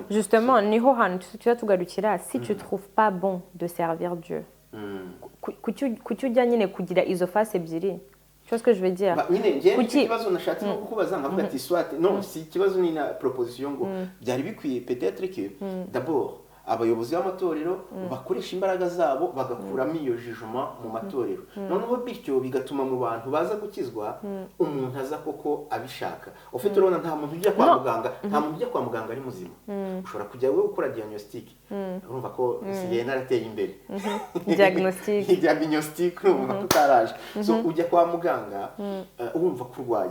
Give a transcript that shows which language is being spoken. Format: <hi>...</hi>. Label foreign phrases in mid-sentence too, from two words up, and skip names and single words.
<rw>Justement niho hantu tugarukira</rw> <fr>si tu trouves pas bon de servir Dieu.</fr> <rw>Kuki ujya nyine kugira izo face ebyiri.</rw> <fr>Tu vois ce que je veux dire?</fr> <rw>Nyine ngiye ikibazo nashatse no kukubaza nkavuga ati</rw> <fr>soit non</fr> <rw>si ikibazo ni na proposition ngo byari bikwiye</rw> <fr>peut-être que d'abord</fr> <rw>abayobozi b'amatorero bakoresha imbaraga zabo bagakuramo iyo jijuma mu matorero, noneho bityo bigatuma mu bantu baza gukizwa umuntu aza koko abishaka. Ufite urabona nta muntu ujya kwa muganga, nta muntu ujya kwa muganga ari muzima. Ushobora kujya wowe ukora diagnostic, urumva ko siye narateye imbere diagnostic urumva ko utaraje, so ujya kwa muganga urumva ko urwaye.</rw>